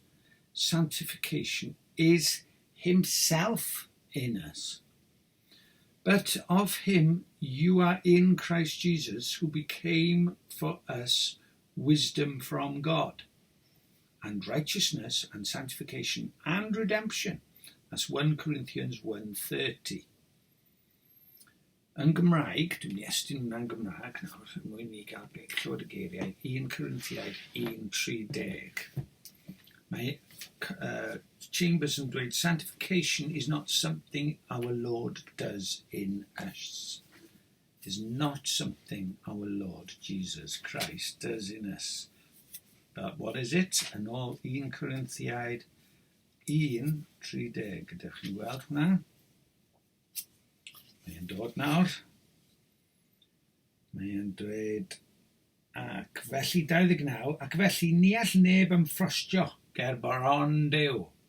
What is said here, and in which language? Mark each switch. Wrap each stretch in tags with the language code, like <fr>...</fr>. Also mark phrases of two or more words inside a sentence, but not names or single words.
<en>Sanctification is himself in us. But of him you are in Christ Jesus, who became for us wisdom from God, and righteousness and sanctification and redemption. That's 1 Corinthians 1:30.</en> <cy>Yn Gymraeg, dwi'n mynd i estyn hwnna'n Gymraeg nawr, mwyn i gael clywed y geiriau, 1 Corinthiaid 1:30. Mae Chambers yn dweud,</cy> <en>sanctification is not something our Lord does in us. It is not something our Lord Jesus Christ does in us. But what is it?</en> <cy>Yn ôl 1 Corinthiaid 1:30. Gadewch chi weld hwnna? Mae'n dod nawr. Mae'n dweud, ac felly 29, ac felly ni all neb ymffrostio ger boron Duw.</cy>